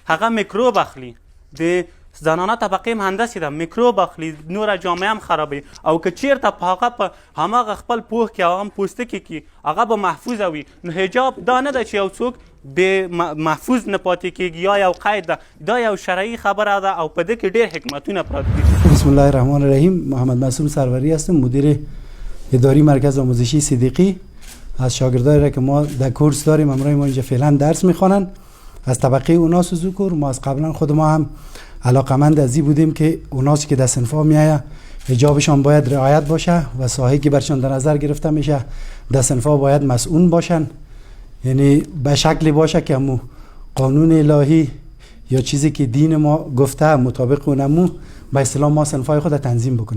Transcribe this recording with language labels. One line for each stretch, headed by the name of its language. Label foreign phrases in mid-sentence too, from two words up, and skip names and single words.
Pashto: هغه میکروب اخلي، د زنانه طبقې هم همداسې ده، میکروب اخلي، نوره جامعه هم خرابوي. او که چیرته په هغه په هماغه خپل پوښ کې او هم پوستکي کې هغه به محفوظه وي، نو حجاب دا نه ده چې یو څوک بې محفوظ نه پاتې کېږي یا یو قید ده، دا یو شرعي خبره ده او په دې کې ډېر حکمتونه پراته دي.
Arabic: بسم الله الرحمن الرحیم.
Persian: محمد معصوم سروری هستم، مدیر اداری مرکز آموزشی صدیقی. از شاگردایی را که ما در کورس داریم همراه ما اینجا فعلا درس میخوانن از طبقه اوناس و ذکور. ما از قبلا خود ما هم علاقمند از این بودیم که اوناسی که در صنفا میآیه حجابشان باید رعایت باشه و ساحه‌ای که برشان در نظر گرفته میشه در صنفا باید مسئول باشن، یعنی به شکلی باشه که همون قانون الهی یا چیزی که دین ما گفته مطابق اونمو به اصطلاح ما صنفای خود تنظیم بکنیم.